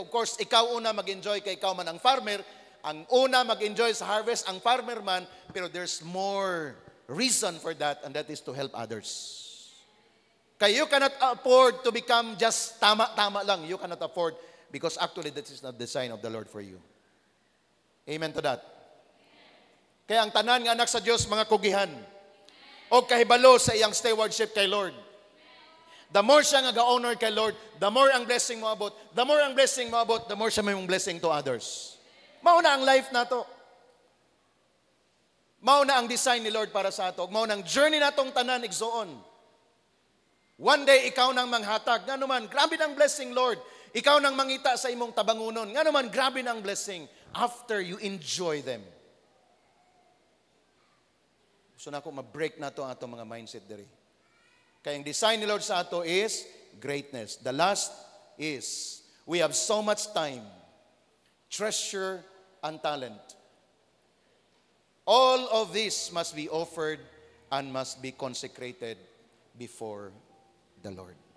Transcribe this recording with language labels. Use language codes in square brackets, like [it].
[ceb] Of course, ikaw una mag-enjoy kay ikaw man ang farmer, ang una mag-enjoy sa harvest ang farmer man, pero [en] there's more reason for that, and that is to help others. Kaya you cannot afford to become just [ceb] tama-tama lang. [en] You cannot afford because actually that is not the design of the Lord for you. Amen to that. [ceb] Kaya ang tanan nga anak sa Diyos, mga kugihan, o kahibalo sa iyang stewardship kay Lord. The more siya nga ga-honor kay Lord, the more ang blessing mo abot. The more ang blessing mo abot, the more siya may blessing to others. Mauna ang life na to. Mauna ang design ni Lord para sa ato. Mauna ang journey na tong tanan igsoon. One day, ikaw nang manghatag. Nga naman, grabe ng blessing, Lord. Ikaw nang mangita sa imong tabangunon. Nga naman, grabe ng blessing [en] after you enjoy them. [ceb] So na ako, ma-break na ito ang atong mga mindset diri. Kaya ang design ni Lord sa ato [en] is greatness. The last is, we have so much time, treasure, and talent. All of this must be offered and must be consecrated before the Lord.